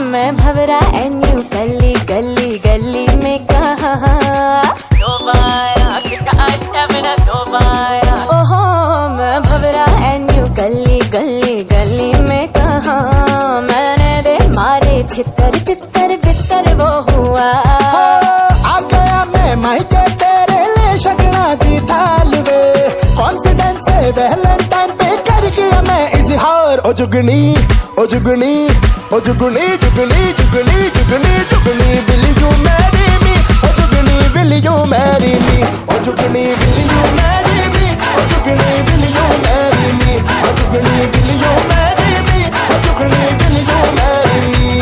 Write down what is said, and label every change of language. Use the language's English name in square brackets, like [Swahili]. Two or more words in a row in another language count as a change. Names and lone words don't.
[Hindi] मैं भवरा [English] and you [Hindi] गली गली गली में कहा ओहो, मैं भवरा [English] and you [Hindi] गली गली गली में कहा, मैंने दे मारे छितर तितर बितर वो हुआ. [Punjabi] आ गया मैं मायके तेरे ले शकना दी थाल वे, [Hindi] कॉन्फिडेंस से वैलेंटाइन पे कर किया मैं इजहार. [Punjabi] ओ जुगनी ओ जुगनी ओ जुगनी जुगनी जुगनी जुगनी जुगनी [English] will you marry me, O Jugni will you marry me, O Jugni will you marry me, O Jugni will you marry me, O Jugni will you marry me, O Jugni will you marry me.